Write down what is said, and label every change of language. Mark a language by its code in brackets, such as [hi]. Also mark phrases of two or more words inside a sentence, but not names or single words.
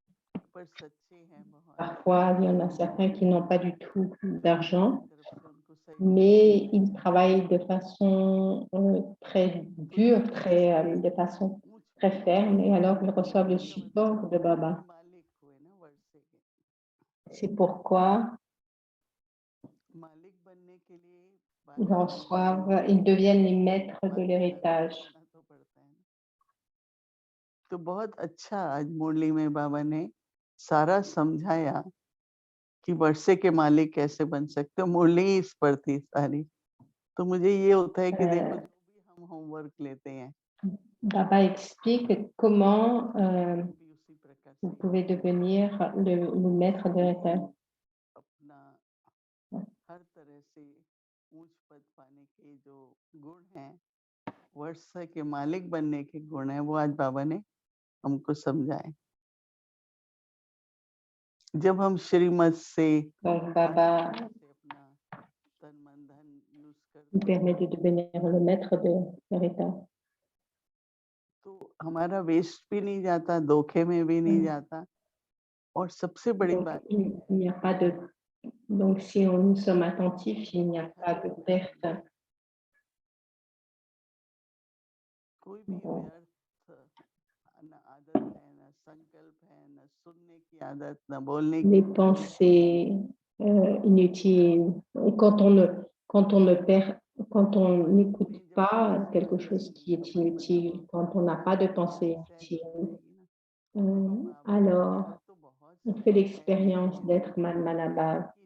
[fr] Parfois, il y en a certains qui n'ont pas du tout d'argent, mais ils travaillent de façon très dure, de façon très ferme, et alors ils reçoivent le support de Baba. C'est pourquoi ils deviennent les maîtres de l'héritage. [hi] तो बहुत अच्छा आज मुरली में बाबा ने सारा समझाया कि वर्षे के मालिक कैसे बन सकते हो। मुरली ही इस पर थी सारी, तो मुझे ये होता है कि देखो जो भी हम होमवर्क लेते हैं [fr] Baba explique comment vous pouvez devenir le maître de l'héritage. [hi] अपना हर तरह से ऊंच पद पाने के जो गुण हैं, वर्षा के मालिक बनने के गुण हैं, वो आज बाबा ने हमको समझाए। जब हम श्रीमत से [fr] Donc, Baba [hi] अपना तन मन धन यूज [fr] nous [hi] करते [fr] permet de devenir le maître de l'héritage. [hi] तो हमारा वेस्ट भी नहीं जाता, धोखे में भी नहीं जाता, और सबसे बड़ी [fr] Donc, [hi] बात [fr] il n'y a pas de... Donc, si nous sommes attentifs, il n'y a pas de perte. [hi] कोई भी व्यर्थ न आदत है, न संकल्प है, न सुनने की आदत, न बोलने की। [fr] Les pensées inutiles, quand on n'écoute pas quelque chose qui est inutile, quand on n'a pas de pensée inutile, alors on fait l'expérience d'être Manmanabhav.